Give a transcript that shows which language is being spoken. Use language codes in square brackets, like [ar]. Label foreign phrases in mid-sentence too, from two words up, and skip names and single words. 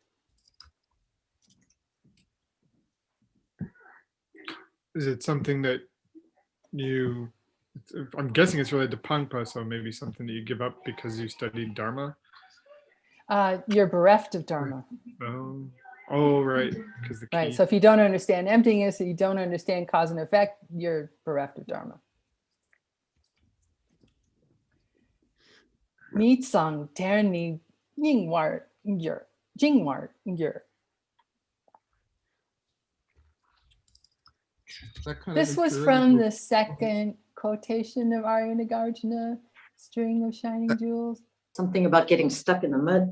[en] Is it something that I'm guessing it's related to Pangpa, so maybe something that you give up because you studied Dharma? You're bereft of dharma. Oh, right. Because the key. Right. So if you don't understand emptiness, you don't understand cause and effect, you're bereft of dharma. [bo] Ni sang ter ni ying war yer, jing war yer. [en] This was from the second quotation of Arya Nagarjuna, String of Shining Jewels. Something about getting stuck in the mud.